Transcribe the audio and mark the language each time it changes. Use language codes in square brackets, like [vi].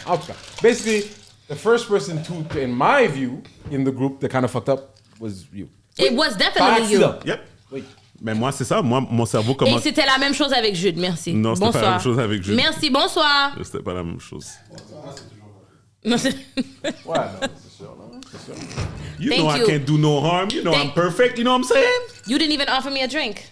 [fr] En tout cas, [en] basically, the first person to, in my view, in the group that kind of fucked up was you. It was definitely you. Yep. [fr] Oui. Mais moi, c'est ça. Moi, mon cerveau commence... Et c'était la même chose avec Jude, merci. Non, c'était pas la même chose avec Jude. Merci, bonsoir. C'était pas la même chose. Non, c'est... Ouais, non, c'est sûr, non? C'est sûr. [en] You know I can't do no harm. You know I'm perfect. You know what I'm saying? You didn't even offer me a drink.